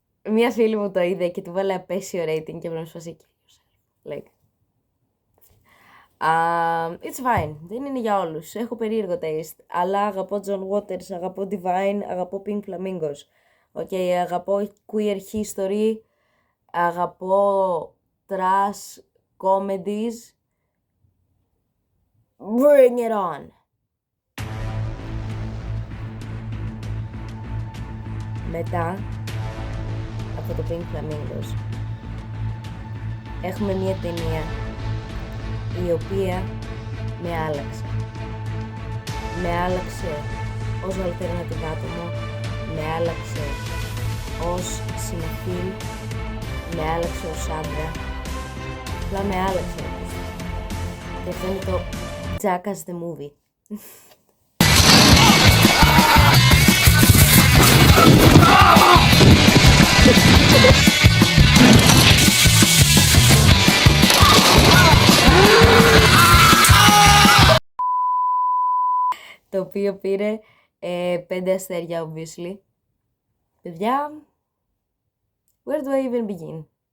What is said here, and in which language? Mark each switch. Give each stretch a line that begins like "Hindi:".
Greek: Μία φίλη μου το είδε και του βάλε απέσιο rating και πρέπει να σφάσει like.
English: It's fine,
Greek: δεν είναι για όλους, έχω περίεργο taste, αλλά αγαπώ John Waters, αγαπώ Divine, αγαπώ Pink Flamingos. Αγαπώ
English: queer history,
Greek: αγαπώ
English: trash comedies. Bring it on!
Greek: Μετά από το Pink Flamingos έχουμε μια ταινία η οποία με άλλαξε. Με άλλαξε ως alternative άτομο, με άλλαξε ως συνεφίλ, με άλλαξε ως άντρα, απλά με άλλαξε. Και αυτό είναι το Jackass the Movie. Το οποίο πήρε 5 αστέρια, obviously. Παιδιά,
English: where do I even begin?